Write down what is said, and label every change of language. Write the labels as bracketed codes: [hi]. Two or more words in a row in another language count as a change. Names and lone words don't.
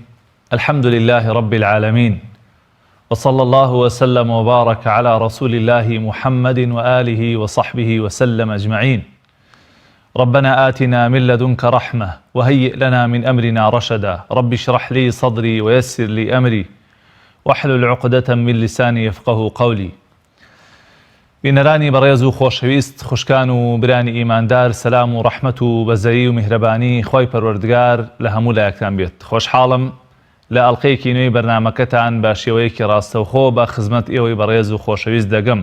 [ar] الحمد لله رب العالمين، وصلى الله وسلم وبارك على رسول الله محمد وآله وصحبه وسلم أجمعين. ربنا آتنا من لدنك رحمة وهيئ لنا من أمرنا رشدا. رب اشرح لي صدري ويسر لي أمري واحلل عقدة من لساني يفقه قولي. [ckb] بینەرانی بەڕێز و خۆشەویست، خوشکان و برانی ئیماندار، سەلام و ڕەحمەت و بەزەیی و میهرەبانی خۆی پەروەردگار لە هەموو لایەکتان بێت. خۆشحاڵم لە ئەڵقەیەکی نوێی بەرنامەکەتان بە شێوەیەکی ڕاستەوخۆ بە خزمەت ئێوەی بەڕێز و خۆشەویست دەگەم.